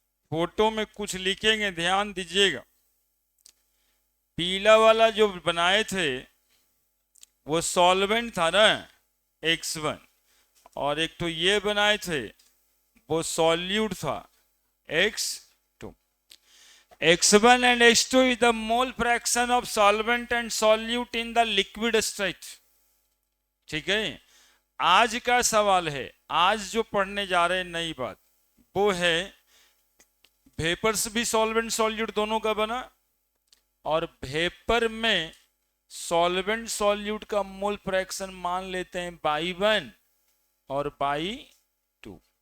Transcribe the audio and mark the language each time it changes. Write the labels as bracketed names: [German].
[Hindi] Photo में कुछ लिखेंगे, ध्यान दीजिएगा। पीला वाला जो बनाए थे वो सॉल्वेंट था ना, X1। और एक तो ये बनाए थे वो सॉल्यूट था, X2। [English] X1 and X2 is the mole fraction of solvent and solute in the liquid state। [Hindi] ठीक है। आज का सवाल है, आज जो पढ़ने जा रहे हैं नई बात वो है वेपर्स भी सॉल्वेंट सॉल्यूट दोनों का बना, और वेपर में सॉल्वेंट सॉल्यूट का मोल फ्रैक्शन मान लेते हैं बाई 1 और बाई 2।